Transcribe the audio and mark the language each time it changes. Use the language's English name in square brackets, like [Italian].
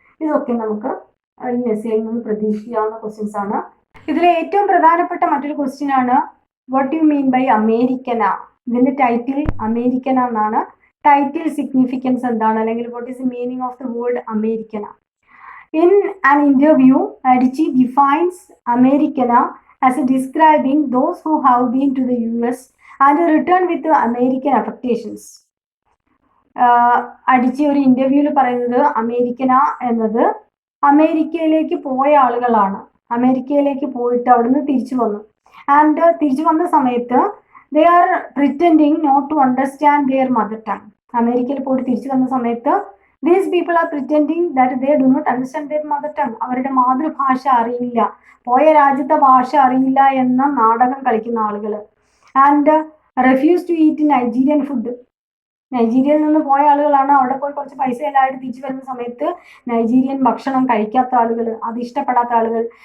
[Malayalam] ഇതൊക്കെ നമുക്ക് ഈ എസ്സേയിൽ നിന്ന് പ്രതീക്ഷിക്കാവുന്ന ക്വസ്റ്റ്യൻസ് ആണ്. ഇതിലെ ഏറ്റവും പ്രധാനപ്പെട്ട മറ്റൊരു ക്വസ്റ്റ്യൻ ആണ് [English] what you mean by [Malayalam] അമേരിക്കന. ഇതിന്റെ ടൈറ്റിൽ അമേരിക്കന എന്നാണ്. ടൈറ്റിൽ സിഗ്നിഫിക്കൻസ് എന്താണ്, അല്ലെങ്കിൽ [English] What is the meaning of the word Americana. In an interview, Adichie defines Americana as describing those who have been to the US and return with American affectations. [Malayalam] അടിച്ചി ഒരു ഇന്റർവ്യൂവിൽ പറയുന്നത് അമേരിക്കന എന്നത് അമേരിക്കയിലേക്ക് പോയ ആളുകളാണ്. അമേരിക്കയിലേക്ക് പോയിട്ട് അവിടുന്ന് തിരിച്ചു വന്നു. ആൻഡ് തിരിച്ചു വന്ന സമയത്ത് [English] They are pretending not to understand their mother tongue. [Malayalam] അമേരിക്കയിൽ പോയിട്ട് തിരിച്ചു വന്ന സമയത്ത് [English] these people are pretending that they do not understand their mother tongue. [Malayalam] അവരുടെ മാതൃഭാഷ അറിയില്ല, പോയ രാജ്യത്തെ ഭാഷ അറിയില്ല എന്ന നാടകം കളിക്കുന്ന ആളുകൾ. [English] And refuse to eat Nigerian food. [Malayalam] നൈജീരിയയിൽ നിന്ന് പോയ ആളുകളാണ്. അവിടെ പോയി കുറച്ച് പൈസ എല്ലായിട്ട് തിരിച്ചു വരുന്ന സമയത്ത് നൈജീരിയൻ ഭക്ഷണം കഴിക്കാത്ത ആളുകൾ, അത് ഇഷ്ടപ്പെടാത്ത ആളുകൾ.